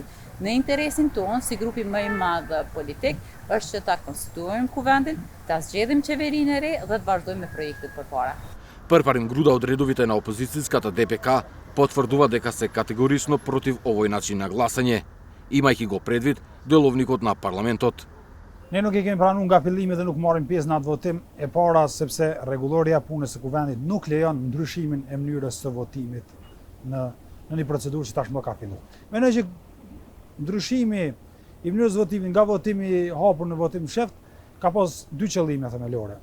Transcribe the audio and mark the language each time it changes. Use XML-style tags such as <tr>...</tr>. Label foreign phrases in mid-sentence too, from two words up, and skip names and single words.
<sq>Në interesin tonë, si grupi më I madh politik, është që ta konstituojmë kuvendin, ta zgjedhim qeverinë e re dhe të vazhdojmë me projektet përpara.</sq> <mk>Përparim Gruda од редовите на опозицијската ДПК потврдува дека се категорично против овој начин на гласање, имајќи го предвид деловникот на парламентот.</mk> <sq>Ne nuk e kemi pranuar nga fillimi dhe nuk marrim pjesë në atë votim e para sepse rregulloria e punës së kuvendit nuk lejon ndryshimin e mënyrës së votimit në një procedurë që tashmë ka filluar. Mendoj që ndryshimi i mënyrës së votimit nga votimi i hapur në votim fsheht ka pas dy qëllime themelore.</sq>